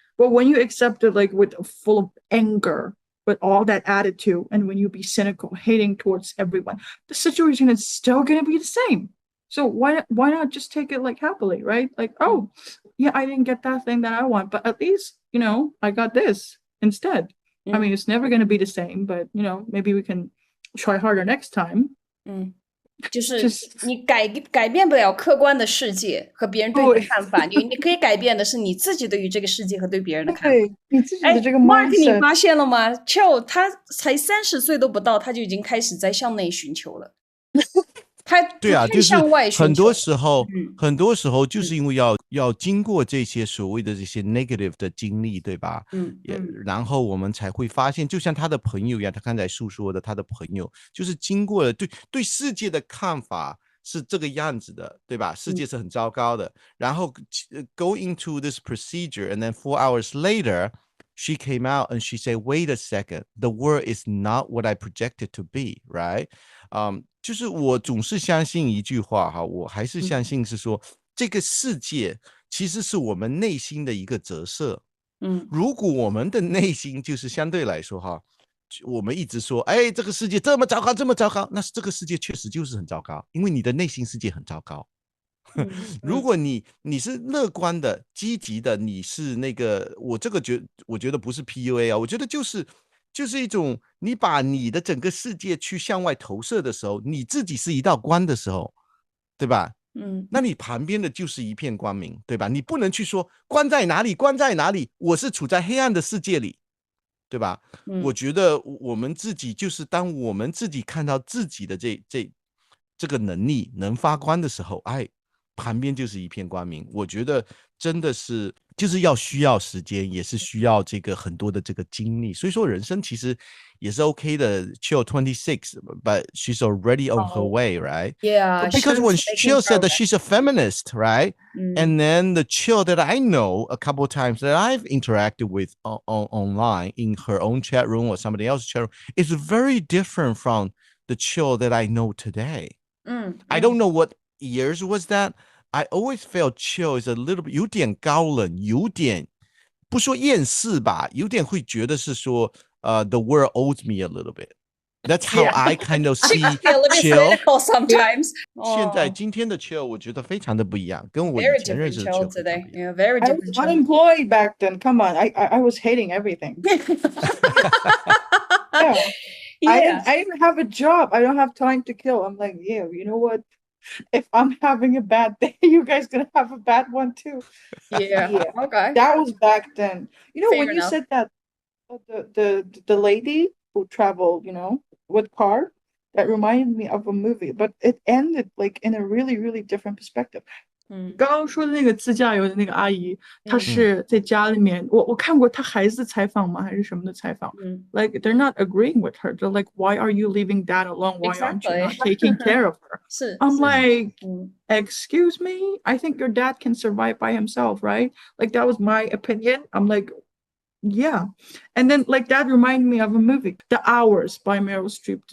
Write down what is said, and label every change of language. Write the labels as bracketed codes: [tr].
[en] But when you accept it like with full of anger, with all that attitude, and when you be cynical, hating towards everyone, the situation is still going to be the same. So why not just take it like happily, right? Like, oh, yeah, I didn't get that thing that I want, but at least, I got this instead. I mean, it's never going to be the same, but, maybe we can try harder next time. [zh] 就是你改变不了客观的世界和别人对你的看法，你可以改变的是你自己对于这个世界和对别人的看法。对，你自己的这个 [en] Mark， [zh] 你 [en] mindset。 [zh] 发现了吗 ？Chill， 他才30岁都不到，他就已经开始在向内寻求了。对啊，就是很多时候就是因为要经过这些所谓的这些 negative 的经历，对吧？然后我们才会发现，就像他的朋友一样，他刚才诉说的，他的朋友就是经过了对世界的看法是这个样子的，对吧？世界是很糟糕的，然后 [en] go into this procedure and then 4 hours later she came out and she said, wait a second, the world is not what I projected to be, right? [zh] 就是我总是相信一句话哈，我还是相信是说，这个世界其实是我们内心的一个折射。如果我们的内心就是相对来说哈，我们一直说，哎，这个世界这么糟糕，这么糟糕，那这个世界确实就是很糟糕，因为你的内心世界很糟糕。如果你是乐观的、积极的，你是那个，我觉得不是 PUA 啊，我觉得就是一种，你把你的整个世界去向外投射的时候，你自己是一道光的时候，对吧？那你旁边的就是一片光明，对吧？你不能去说光在哪里，光在哪里，我是处在黑暗的世界里，对吧？我觉得我们自己就是当我们自己看到自己的这个能力能发光的时候，哎，旁边就是一片光明。我觉得真的是就是需要时间，也是需要这个很多的这个经历。所以说人生其实也是 OK 的。 [en] Chill 26, but she's already on her way, right? Yeah. Because when Chill said that she's a feminist, right? And then the Chill that I know a couple of times that I've interacted with online in her own chat room or somebody else's chat room is very different from the Chill that I know today. I don't know what years was that. I always felt Chill is a little bit [zh] 有点高冷，有点不说厌世吧，有点会觉得是说 [en] the world owes me a little bit. That's how I kind of see Chill. Sometimes. [zh] 现在今天的 [en] Chill [zh] 我觉得非常的不一样，跟我以前认识的 Chill [en] today. Yeah, very I different. was unemployed back then. Come on, I was hating everything. Yeah. I didn't have a job. I don't have time to kill. I'm like, yeah, you know what? If I'm having a bad day, you guys gonna have a bad one too. Yeah. Okay. That was back then. Fair when you enough. said that the lady who traveled, with car, that reminded me of a movie, but it ended like in a really, really different perspective. [zh] 刚刚说的那个自驾游的那个阿姨，她是在家里面，我看过她孩子采访吗？还是什么的采访？ [en] Like they're not agreeing with her. They're like, why are you leaving Dad alone? Why aren't you not taking care of her? I'm like, excuse me. I think your dad can survive by himself, right? Like that was my opinion. I'm like, yeah. And then like that reminded me of a movie, The Hours by Meryl Streep.